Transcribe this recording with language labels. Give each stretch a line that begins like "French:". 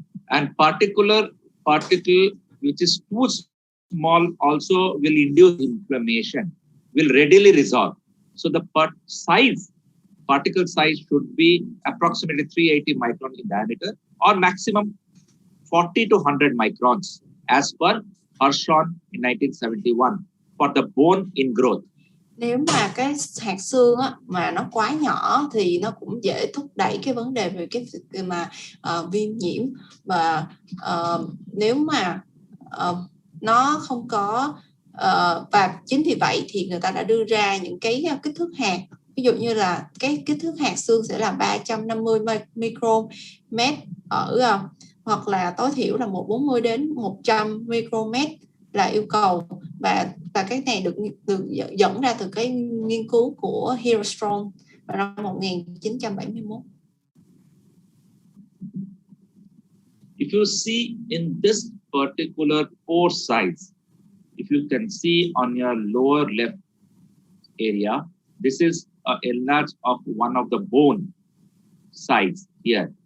English: And particle which is too small also will induce inflammation, will readily resorb. So the particle size should be approximately 380 micron in diameter, or maximum 40 to 100 microns, as per Hirschhorn in 1971 for the bone in growth.
Vietnamese: Nếu mà cái hạt xương mà nó quá nhỏ thì nó cũng dễ thúc đẩy cái vấn đề về cái mà viêm nhiễm, và nếu mà nó không có và chính vì vậy thì người ta đã đưa ra những cái kích thước hạt. Ví dụ như là cái kích thước hạt xương sẽ là 350 micromet hoặc là tối thiểu là 140 đến 100 micromet là yêu cầu, và cái này được dẫn ra từ cái nghiên cứu của Hirostrom vào năm 1971.
English: If you see in this particular pore size, if you can see on your lower left area, this is a enlarge of one of the bone size here.